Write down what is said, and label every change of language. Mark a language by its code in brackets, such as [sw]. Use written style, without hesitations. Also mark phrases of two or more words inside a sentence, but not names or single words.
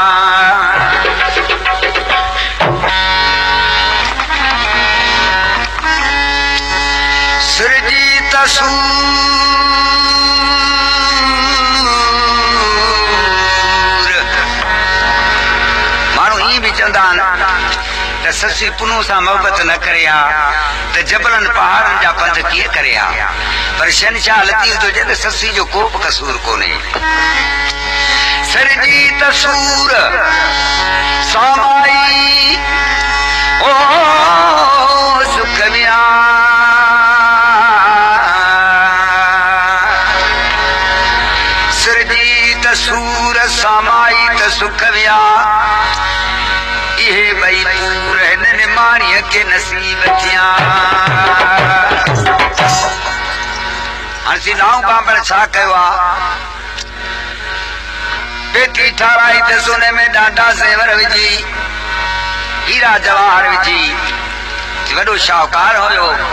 [sd] सुरजी तसूर माण्हू ईअं बि चवंदा आहिनि त ससुई पुनू सां मोहबत न करे आ त जबलनि पहाड़नि जा पंध कीअं करे आ, पर शहनशाह लतीफ़ थो चए त ससुई जो को बि कसूर कोन्हे। सरजी तसूर सामाई ओ सुख विया, सरजी तसूर सामाई त सुख विया, इहे ॿई पूर हिन निमाणीअ खे नसीब थिया। हाणे नाऊ बांभण छा कयो आहे, पेटी ठाराई त सोने में ॾाढा ज़ेवर विझी, हीरा जवाहर विझी, वॾो शाहूकार हुयो।